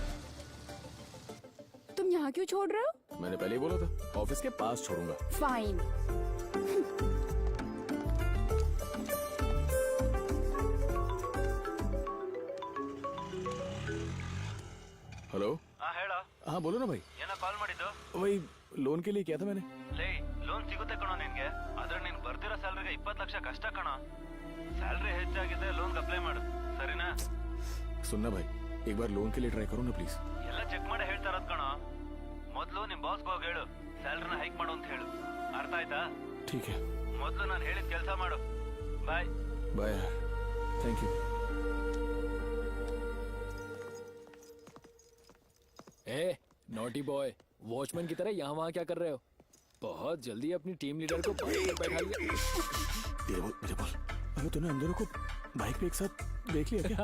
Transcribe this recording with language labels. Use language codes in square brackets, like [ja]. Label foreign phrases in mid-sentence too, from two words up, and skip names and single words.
[hi] तुम यहाँ क्यों छोड़ रहे हो? मैंने पहले ही बोला था, ऑफिस के पास छोड़ूंगा। फाइन। हेलो। [kn] हाँ ಹೇಳ [hi] हाँ बोलो ना भाई। [kn] ಏನೋ ಕಾಲ್ ಮಾಡಿದ್ದು? [hi] वही लोन के लिए किया था मैंने। [kn] ಲೇ ಲೋನ್ ಸಿಗುತ್ತೆ ಕಣೋ ನಿನ್ಗೆ, ಆದ್ರೆ ನೀನ್ ಬರ್ತಿರೋ ಸ್ಯಾಲರಿಗೆ 20 ಲಕ್ಷ ಕಷ್ಟ ಕಣೋ. ಸ್ಯಾಲರಿ ಹೆಚ್ಚಾಗಿದೆ, [en] loan apply [kn] ಮಾಡು ಸರಿನಾ? [hi] सुनना भाई, एक बार लोन के लिए ट्राई करो ना प्लीज। [kn] ಎಲ್ಲ ಚೆಕ್ ಮಾಡಿ ಹೇಳ್ತಾ ಇರೋದು ಕಣೋ. ಮೊದಲು ನಿಮ್ ಬಾಸ್ಗೆ ಹೋಗಿ ಹೇಳು ಸ್ಯಾಲರಿನ ಹೈಕ್ ಮಾಡು ಅಂತ ಹೇಳು. ಅರ್ಥ ಆಯ್ತಾ? [hi] ठीक है। [kn] ಮೊದಲು ನಾನು ಹೇಳಿದ ಕೆಲಸ ಮಾಡು. ಬಾಯ್ [hi] बाय, [en] thank you. [hi] ए, [en] naughty boy, [hi] वॉचमैन की तरह यहाँ वहाँ क्या कर रहे हो? बहुत जल्दी अपनी [en] team leader [hi] को बाइक पर बैठा लिया। मेरे बोल, अबे तूने हम दोनों को बाइक पे एक साथ देख लिया क्या?